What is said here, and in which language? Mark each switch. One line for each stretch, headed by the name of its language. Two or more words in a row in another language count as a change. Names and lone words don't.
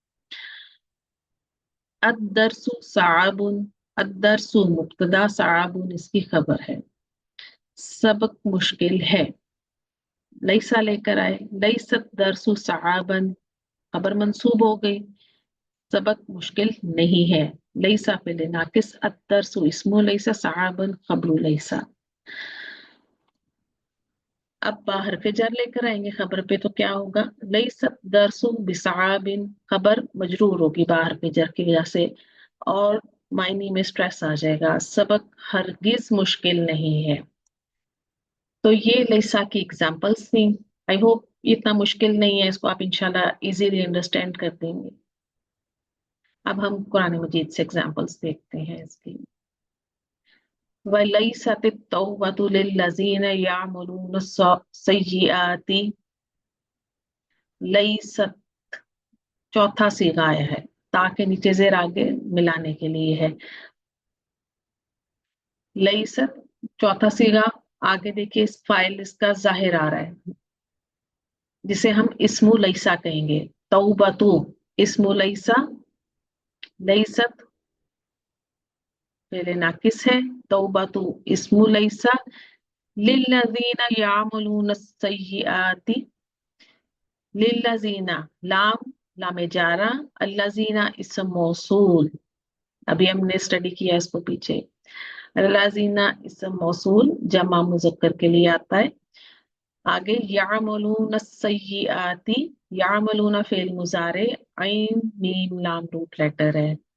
Arabic: الدرسُ صعبٌ,
Hindi: अद्दरसु मुब्तदा, साबुन इसकी खबर है। सबक मुश्किल है, लैसा लेकर आए,
Arabic: ليست درسُ صعبًا,
Hindi: खबर मंसूब हो गई। सबक मुश्किल नहीं है, लैसा पे नाकिस,
Arabic: الدرسُ اسمُ ليس، صعبًا خبرُ ليس.
Hindi: अब बाहर पे जर लेकर आएंगे खबर पे, तो क्या होगा?
Arabic: ليست درسُ بصعبٍ,
Hindi: खबर मजरूर होगी बाहर पे जर की वजह से, और मायनी में स्ट्रेस आ जाएगा। सबक हरगिज मुश्किल नहीं है। तो ये लैसा की एग्जांपल्स थी।
English: I hope
Hindi: इतना मुश्किल नहीं है, इसको आप
Arabic: إن شاء الله
English: easily understand
Hindi: कर देंगे। अब हम कुरान मजीद से एग्जांपल्स देखते हैं इसकी।
Arabic: وليست توبةُ للذين يعملون السيئاتِ,
Hindi: लैसत चौथा सीगा आया है, ताकि नीचे जेर आगे मिलाने के लिए है। लैसत चौथा सीगा, आगे देखिए इस फाइल इसका जाहिर आ रहा है, जिसे हम
Arabic: اسمُ ليس
Hindi: कहेंगे।
Arabic: توبةُ اسمُ ليس,
Hindi: लैसत पहले नाकिस है,
Arabic: توبةُ اسمُ ليس, للذين يعملون السيئاتِ,
Hindi: लिल्लज़ीना लाम, लामे जारा,
Arabic: الذين اسم موصول,
Hindi: अभी हमने स्टडी किया इसको पीछे।
Arabic: الذين اسم موصول
Hindi: जमा मुज़क्कर के लिए आता है। आगे
Arabic: يعملون السيئاتِ,
Hindi: यामलून
Arabic: فعل مضارع, عين ميم لام
English: root letter
Hindi: है।